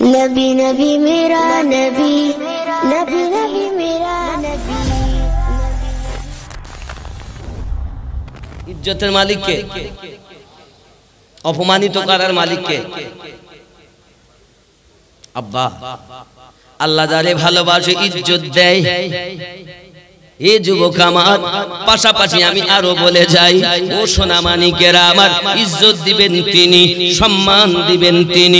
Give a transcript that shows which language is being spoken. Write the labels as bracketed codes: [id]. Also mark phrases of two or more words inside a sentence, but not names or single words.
[hi] नबी नबी मेरा नबी, नबी नबी मेरा नबी। [bn] ইজ্জতের মালিক কে, অপমানিত করার মালিক কে? अब्बा আল্লাহ যারে ভালোবাসে ইজ্জত দেয়। এই যুবক আমার, পাশাপাশি আমি আরো বলে যাই, ও সোনা মানিকেরা আমার, ইজ্জত দিবেন তিনি, সম্মান দিবেন তিনি।